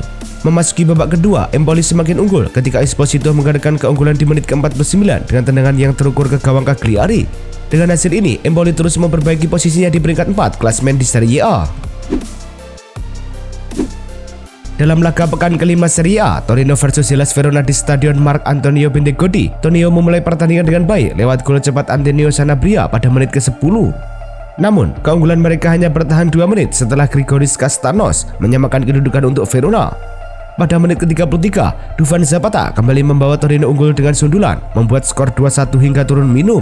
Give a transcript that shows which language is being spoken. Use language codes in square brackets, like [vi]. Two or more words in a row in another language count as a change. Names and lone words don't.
[id] Memasuki babak kedua, Empoli semakin unggul ketika Esposito mengadakan keunggulan di menit ke-49 dengan tendangan yang terukur ke gawang Cagliari. Dengan hasil ini, Empoli terus memperbaiki posisinya di peringkat 4 klasemen di Serie A. Dalam laga pekan kelima Serie A, Torino versus Hellas Verona di Stadion Marc Antonio Bentegodi, Torino memulai pertandingan dengan baik lewat gol cepat Antonio Sanabria pada menit ke-10. Namun, keunggulan mereka hanya bertahan 2 menit setelah Grigoris Kastanos menyamakan kedudukan untuk Verona. Pada menit ke-33, Dufan Zapata kembali membawa Torino unggul dengan sundulan, membuat skor 2-1 hingga turun minum.